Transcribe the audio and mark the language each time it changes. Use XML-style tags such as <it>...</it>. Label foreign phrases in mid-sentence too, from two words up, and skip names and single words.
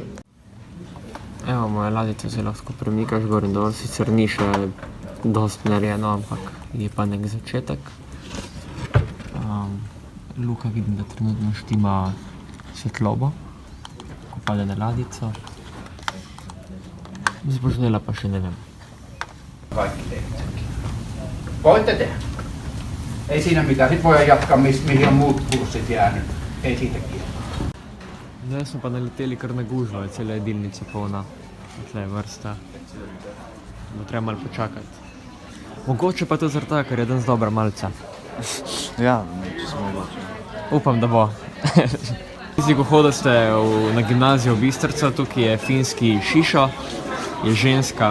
<sl>Evo, moja ladjica zdaj lahko premikaš gor in dol, sicer ni še dosti narejeno, ampak je pa nek začetek. Luka vidim, da trenutno štima svetlobo, ko pade na ladjico. Zbožnela pa še ne vem.</sl> <fi>Voitte tehdä. Ei siinä mitään. Sit voidaan jatkaa, mihin on muut kurssit jäänyt. Ei siitä kiinni.</fi> <sl>Zdaj smo pa naleteli kar na gužvo, je cela jedilnica polna. Tle je vrsta. Bo treba malo počakati. Mogoče pa to zaradi tega, ker je danes dobra malica. Ja, če smo mogoče. Upam, da bo. Tisti, ko hodite na gimnazijo v Bistrca, tukaj je finski Šišo, je ženska.</sl>